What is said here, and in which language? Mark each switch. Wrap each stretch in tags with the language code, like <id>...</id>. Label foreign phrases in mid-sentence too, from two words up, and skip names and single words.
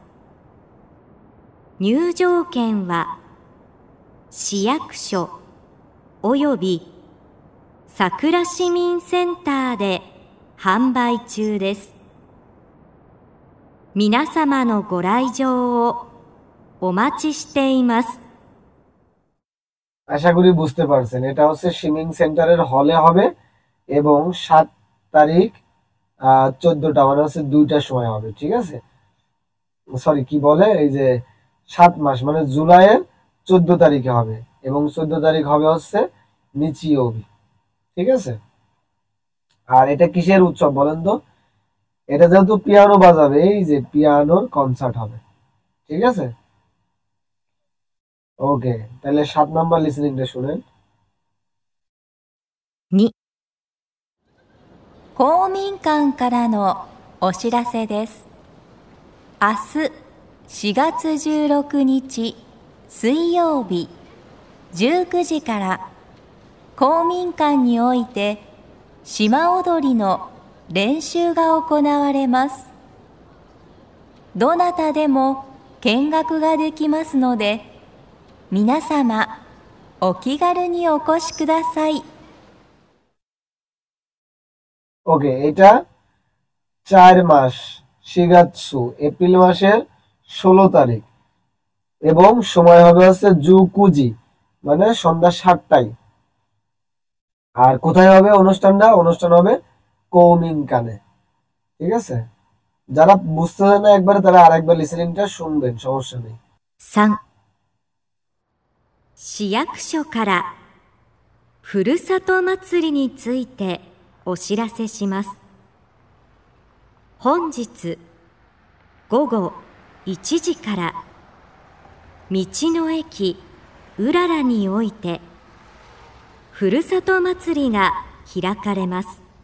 <ja>入場券は市役所および桜市民センターで販売中です。皆様のご来場をお待ちしています。</ja> <bn>আশা করি বুঝতে পারছেন, এটা হচ্ছে সিমিং সেন্টারের হলে হবে এবং 7 তারিখ 14টা মানে হচ্ছে 2টার সময় হবে, ঠিক আছে। সরি, কি বলে, এই যে 7 মাস মানে জুলাইয়ের 14 তারিখে হবে এবং 14 তারিখ হবে হচ্ছে নিচিওবি, ঠিক আছে। আর এটা কিসের উৎসব বলেন তো, এটা যেহেতু পিয়ানো বাজাবে, এই যে পিয়ানোর কনসার্ট হবে, ঠিক আছে। ওকে, তাহলে 7 নাম্বার লিসেনিংটা শুনেন।</bn> <ja>2、公民館からのお知らせです。明日4月16日水曜日19時から公民館において島踊りの練習が行われます。どなたでも見学ができますので、皆様お気軽にお越しください。</ja> <bn>ওকে, এটা 4 মাস শিগাৎসু, এপ্রিল মাসের 16 তারিখ এবং সময় হবে হচ্ছে জুকুজি মানে সন্ধ্যা 7টায়। আর কোথায় হবে অনুষ্ঠানটা, অনুষ্ঠান হবে কৌমিনকানে, ঠিক আছে। যারা বুঝতেছেন না একবারে, তারা আরেকবার লিসেনিংটা শুনবেন, সমস্যা নেই।</bn> <ja>3、市役所からふるさと祭りについてお知らせします。本日午後1時から道の駅うららにおいてふるさと祭りが開かれます。</ja>